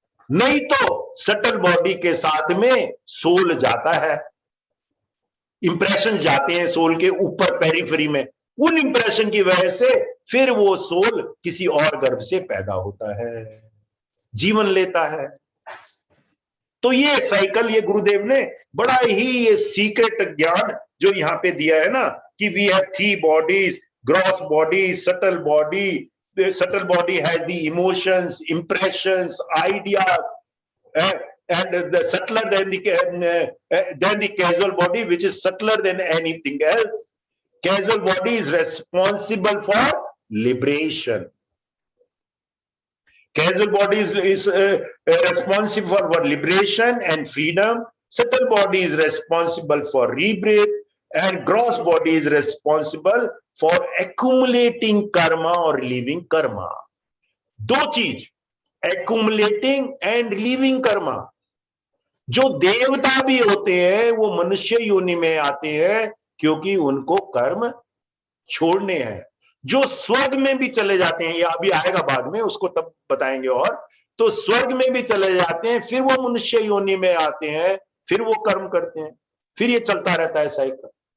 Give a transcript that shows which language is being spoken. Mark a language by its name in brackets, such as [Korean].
[Hindi] नहीं तो subtle body के साथ में सोल जाता है, इंप्रेशंस जाते हैं सोल के ऊपर पेरिफेरी में, उन इंप्रेशन की वजह से फिर वो सोल किसी और गर्भ से पैदा होता है, जीवन लेता है। तो ये साइकिल, ये गुरुदेव ने बड़ा ही ये सीक्रेट ज्ञान जो यहां पे दिया है ना, कि [English] We have 3 bodies, gross body, subtle body. Subtle body has the emotions, impressions, ideas, and the subtler than the causal body, which is subtler than anything else. Causal body is responsible for liberation. Causal body is responsible for liberation and freedom. Subtle body is responsible for rebirth, and gross body is responsible for accumulating karma or leaving karma. [Hindi] 2 चीज, [English] accumulating and leaving karma. [Hindi] जो देवता भी होते हैं वो मनुष्य योनि में आते हैं क्योंकि उनको कर्म छोड़ने हैं। जो स्वर्ग में भी चले जाते हैं, या अभी आएगा बाद में, उसको तब बताएंगे। और तो स्वर्ग में भी चले जाते हैं, फिर वो मनुष्य योनि में आते हैं, फिर वो कर्म करते हैं, फिर ये चलता रहता है साइकिल।